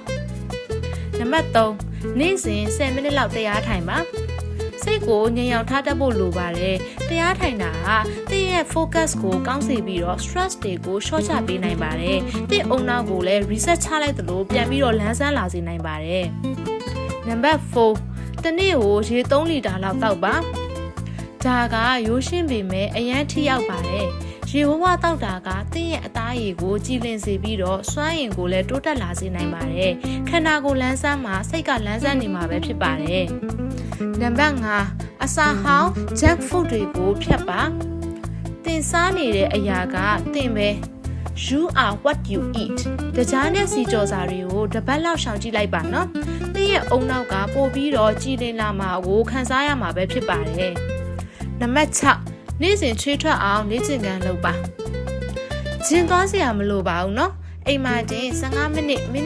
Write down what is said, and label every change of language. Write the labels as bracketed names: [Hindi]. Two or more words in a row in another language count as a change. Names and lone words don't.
[Burmese] နံပါတ်3နေ့စဉ်10မိနစ်လောက်တရားထိုင်ပါစိတ်ကိုငြိမ်အောင်ထားတတ်ဖို့လိုပါတယ်တရားထိုင်တာကသင်ရဲ့ focus ကိုကောင်းစေပြီးတော့ stress တွေကို short ချပေးနိုင်ပါတယ်သင်အုံနောက်ကိုလည်း reset ချလိုက်သလိုပြန်ပြီးတော့လန်းဆန်းလာစေနိုင်ပါတယ်နံပါတ်4တနေ့ကိုရေ3လီတာလောက်တောက်ပါဒါကရိုးရှင်းပေမဲ့အရန်ထိရောက်ပါတယ်ရေဝဝတောက်တာကသင်ရဲ့အသားရည်ကိုကြည်လင်စေပြီးတော့စွမ်းရည်ကိုလည်းတိုးတက် လာစေနိုင်ပါတယ်ခန္ဓာကိုယ်လန်းဆန်းမှာစိတ်ကလန်းဆန်းနေမှာပဲဖြစ်ပါတယ်နံပါတ်5အစာဟောင်း [English] junk food [Burmese] တွေကို ဖြတ်ပါသင်စားနေတဲ့အရာကသင်ပဲ [English] You are what you eat [Burmese] တကြားနဲ့စီကြော်စာတွေကိုတပတ်လောက်ရှောင်ကြည့်လိုက်ပါနော်သင်ရဲ့အုံနောက်ကပို့ပြီးတော့ကြည်လင်လာမှာကိုခန်းစားရမှာပဲဖြစ်ပါတယ်နံပါတ်6နေ့စဉ်ချွေးထွက်အောင်လေ့ကျင့်ခန်းလုပ်ပါဂျင်းသွားစရာမလိုပါဘူးနော်အိမ်မှာတင်15မိန